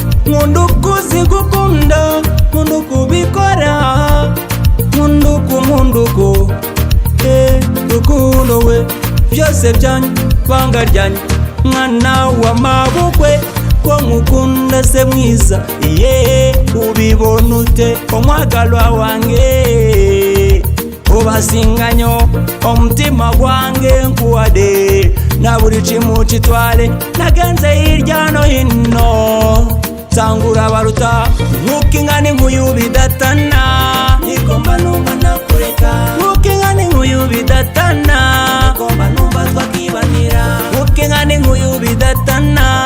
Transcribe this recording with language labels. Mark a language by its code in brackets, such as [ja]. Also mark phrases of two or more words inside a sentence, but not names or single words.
[rw] Nkunda uko uzi gukunda, nkunda uko ubikora. Nkunda uko, nkunda uko. Eh, Rukundo we, byose byanyu, banga ryanyu. Mwana wa mabukwe, ko nkukunda se mwiza. Yeah, ubibona ute? [lg] Omwagalwa wange. Obasinganyo, omutima gwange nkuwade. Na buri kimu kitwale, [rw] nagenze hirya no hino. Nsangura baruta, nkuko ingana inkuyu bidatana. Niko mba numva nakureka. Nkuko ingana inkuyu bidatana. Niko mba numva twakibanira. Nkuko ingana inkuyu bidatana.